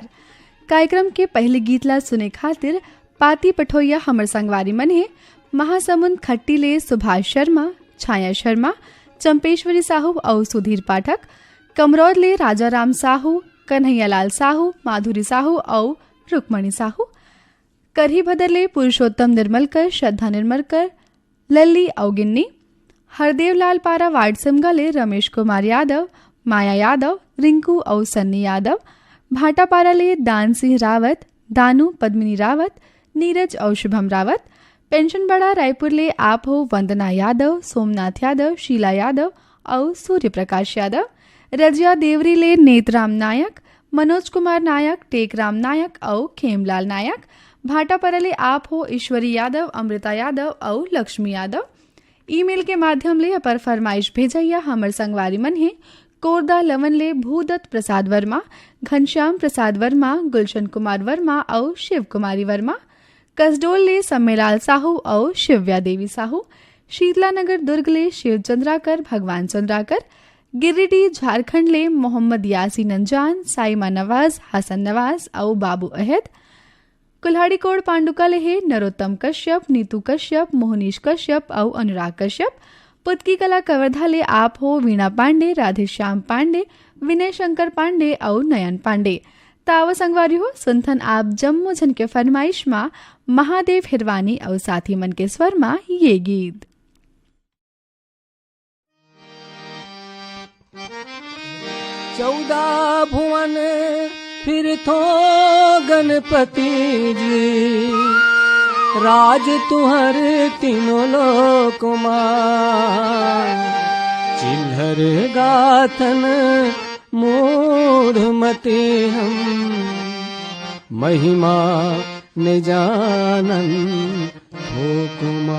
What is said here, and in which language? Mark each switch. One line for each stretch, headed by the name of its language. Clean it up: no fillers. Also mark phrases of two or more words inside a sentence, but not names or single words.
Chhattisgarhi: कार्यक्रम के पहले गीत ला सुने खातिर पाती पठोइया हमर संगवारी मन है महासमुंद खट्टी ले सुभाष शर्मा, छाया शर्मा, चंपेश्वरी साहू और सुधीर पाठक, कमरौद ले राजा राम साहू, कन्हैया लाल साहू, माधुरी साहू और रुक्मणी साहू, करही भदर ले पुरुषोत्तम निर्मलकर, श्रद्धा निर्मलकर, लल्ली औगिन्नी, हरदेव लाल पारा वार्ड सिमगले रमेश कुमार यादव, माया यादव, रिंकू और सन्नी यादव, भाटापारा ले दान सिंह रावत, दानू पद्मिनी रावत, नीरज और शुभम रावत, पेंशन बड़ा रायपुर ले आप हो वंदना यादव, सोमनाथ यादव, शीला यादव और सूर्य प्रकाश यादव, रजिया देवरी ले नेतराम नायक, मनोज कुमार नायक, टेकराम नायक और खेमलाल नायक, भाटापारा ले आप हो ईश्वरी यादव, अमृता यादव और लक्ष्मी यादव। ईमेल के माध्यम ले अपर फरमाइश भेजैया हमर संगवारी मन है कोरदा लवन ले भूदत्त प्रसाद वर्मा, घनश्याम प्रसाद वर्मा, गुलशन कुमार वर्मा और शिव कुमारी वर्मा, कसडोल ले सम्मेलाल साहू और शिव्या देवी साहू, शीतला नगर दुर्ग ले शिव चंद्राकर, भगवान चंद्राकर, गिरिडीह झारखंड ले मोहम्मद यासीन अंजान, साइमा नवाज, हसन नवाज और बाबू अहद, कुल्हाड़ी कोड़ पांडुका लेहे नरोत्तम कश्यप, नीतू कश्यप, मोहनीश कश्यप और अनुराग कश्यप, पुतकी कला कवर्धा ले आप हो वीणा पांडे, राधेश्याम पांडे, विनय शंकर पांडे और नयन पांडे। ताव संगवारी हो सुनथन आप जम्मू झन के फरमाइश माँ महादेव हिरवानी और साथी मन के स्वर माँ ये गीत। 14 भुवन फिर थो गणपति जी, राज तुहर तीनों लोक मां, चिल्हर गाथन मूढ़ मते हम, महिमा न जानन भोकुमा,